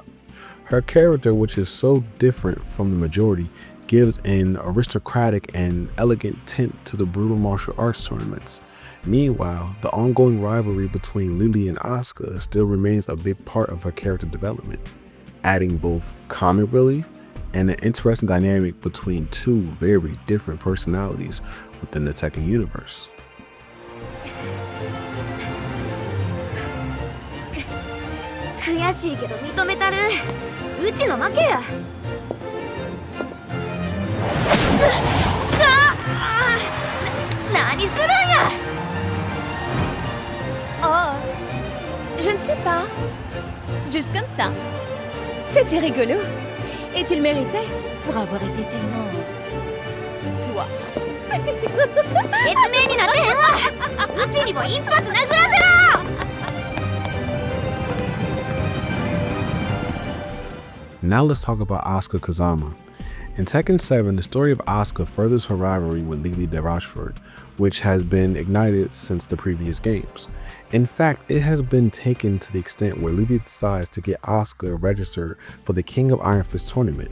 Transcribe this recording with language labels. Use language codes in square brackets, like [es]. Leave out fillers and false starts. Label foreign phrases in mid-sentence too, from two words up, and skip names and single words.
[en] Her character, which is so different from the majority, gives an aristocratic and elegant tint to the brutal martial arts tournaments. Meanwhile, the ongoing rivalry between Lily and Asuka still remains a big part of her character development, adding both comic relief and an interesting dynamic between two very different personalities within the Tekken universe. [ja] 悔しいけど認めたる。うちの負けや。何するんや。 [fr] Oh, je ne sais pas. Juste comme ça. C'était rigolo. Et tu le méritais pour avoir été tellement... toi. [ja] 説明になってへんわ。うちにも一発殴らせろ。 [en] Now let's talk about Asuka Kazama. In Tekken 7, the story of Asuka furthers her rivalry with Lily de Rochefort, which has been ignited since the previous games. In fact, it has been taken to the extent where Lily decides to get Asuka registered for the King of Iron Fist tournament.